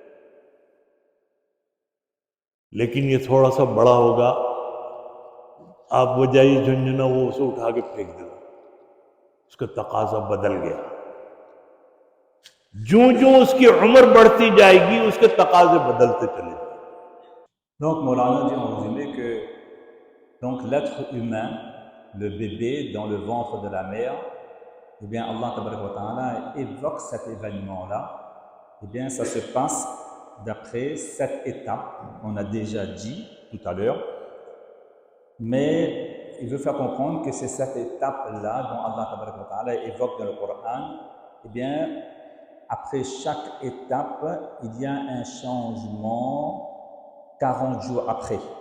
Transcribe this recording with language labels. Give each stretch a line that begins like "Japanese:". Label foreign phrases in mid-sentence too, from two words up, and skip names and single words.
Urdu: لیکن یہ تھوڑا سا بڑا ہوگا، آپ بجائیے جھنجھنا، وہ اسے اٹھا کے پھینک دے گا، اس کا تقاضا بدل گیا۔ جوں جوں اس کی عمر بڑھتی جائے گی اس کے تقاضے بدلتے چلے جائیں۔
French: Donc Maulana dit en résumé que donc l'être humain, le bébé dans le ventre de la mère, eh bien
Arabic: الله تبارك وتعالى
French: évoque cet événement-là. Eh bien ça se passe d'après 7 étapes, on a déjà dit tout à l'heure, mais il veut faire comprendre que ces 7 étapes-là dont
Arabic: الله تبارك وتعالى
French: évoque dans le Coran, eh bien après chaque étape, il y a un changement 40 jours après.